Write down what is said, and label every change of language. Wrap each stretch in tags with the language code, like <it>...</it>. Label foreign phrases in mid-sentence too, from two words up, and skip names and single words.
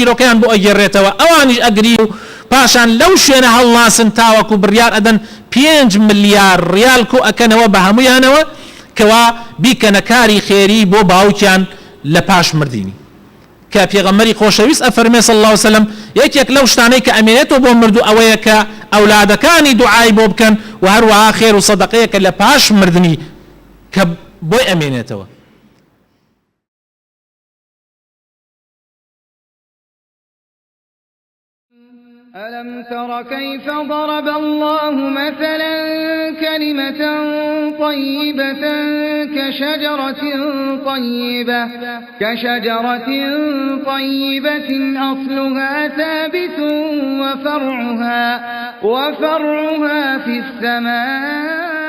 <ckb>چیرۆکەیان بۆ ئەگەڕێتەوە ئەوانیش ئەگری و پاشان لەو شوێنە هەڵناسن تاوەکو بڕیار ئەدەن 5 ملیار ریال کۆ ئەکەنەوە بە هەمویانەوە کەوا بیکەنە کاری خێری بۆ باوکیان لە پاش مردینی کە پێغەمبەری خۆشەویست ئەفەرمێ</ckb> <ar>صلی الله عليه وسلم</ar> <ckb>یەکێک لەو شتانەی کە ئەمێنێتەوە بۆ مردوو ئەوەیە کە ئەولادەکانی دوعای بۆ بکەن و هەروەها خێر و سەدەقەیەکە لە پاش مردنی کە بۆی ئەمێنێتەوە</ckb> <ar>ألم تر كيف ضرب الله مثلا كلمة طيبة كشجرة طيبة أصلها ثابت وفرعها في السماء</ar>